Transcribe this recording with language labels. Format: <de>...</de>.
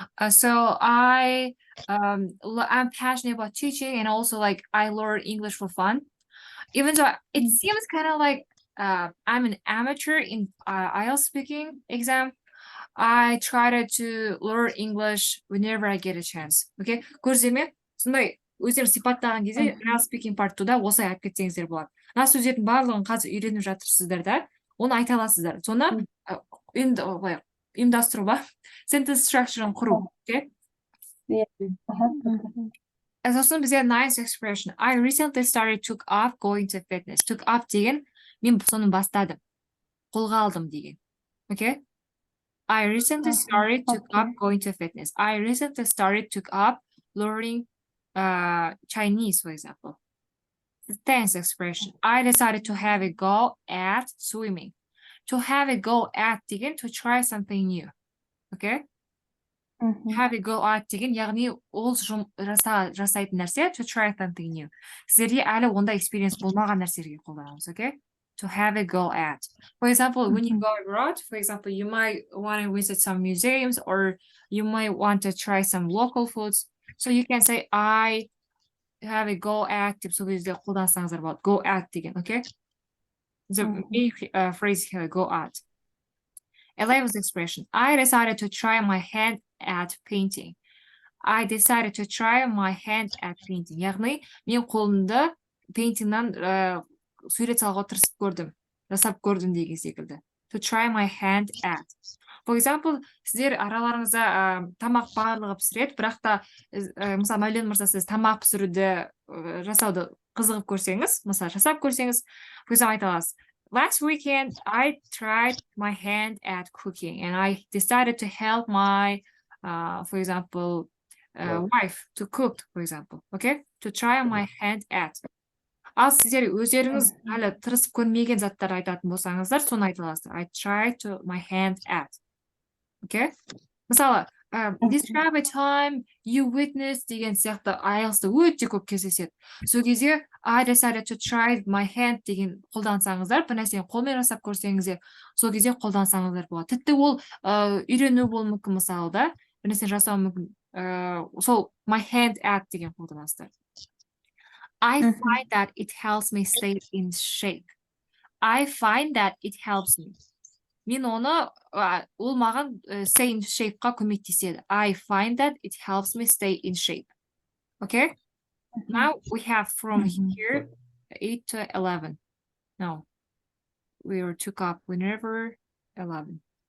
<en>So I'm passionate about teaching, and also like I learn English for fun. Even though it seems kind of like I'm an amateur in IELTS speaking exam, I try to learn English whenever I get a chance.</en> <kk>Okay, көрсеме сондай өздерін сипаттаған кезде IELTS speaking part 2-да осылай алып кетсеңіздер болады. Мына сөздердің барлығын қазір үйреніп жатырсыздар да, оны айта аласыздар. Соны ұйымдастыру ба? Sentence structure'ын құру. Okay?</kk> <en>Сосын бізде nice expression. I recently started took up going to fitness.</en> <kk>Took up деген, мен соны бастадым. Қолға алдым деген. Okay?</kk> <en>I recently started took up going to fitness. I recently started took up learning Chinese, for example. The tense expression. I decided to have a go at swimming. To have a go at деген, to try something new. Okay? Have a go at деген, яғни ол жасайтын нәрсе, to try something new.</en> <kk>Сіздерде әлі онда experience болмаған нәрсеге қолданамыз, okay?</kk> <en>To have a go at. For example, when you go abroad, for example, you might want to visit some museums, or you might want to try some local foods. So you can say, I have a go at деп сол кезде қолдансаңыздар болады. Go at деген, okay? The main phrase here, go at. 11th expression. I decided to try my hand at painting. I decided to try my hand at painting.</en> <kk>яғни мен қолымды пейнтингнан сурет салуға тырысып көрдім, жасап көрдім деген секілді.</kk> <en>To try my hand at.</en> <kk>For example, сіздер араларыңызда тамақ барлығы пісіреді, бірақ та мысалы Мәулен мырза, сіз тамақ пісіруді жасауды қызығып көрсеңіз, мысалы жасап көрсеңіз, көзім айта аласыз.</kk> <en>Last weekend, I tried my hand at cooking, and I decided to help my, for example, wife to cook, for example, okay? To try my hand at.</en> <kk>Ал сіздер өздеріңіз әлі тырысып көрмеген заттар айтатын болсаңыздар, соны айта аласыздар.</kk> <en>I tried to my hand at. Okay?</en> <kk>Мысалы, describe a time you witnessed деген сияқты IELTS-та өте көп кездеседі. Сол кезде I decided to try my hand деген қолдансаңыздар, бір нәрсені қолмен жасап көрсеңіздер, сол кезде қолдансаңыздар болады. Тіпті ол үйрену болуы мүмкін, мысалы да, бір нәрсені жасау мүмкін.</kk> <en>Сол my hand at деген қолданасыздар. I find that it helps me stay in shape. I find that it helps me.</en> <kk>Мен оны, ол маған stay in shape- қа көмектеседі.</kk> <en>I find that it helps me stay in shape. Okay? Now we have from here 8 to 11. No, we took up whenever 11.</en>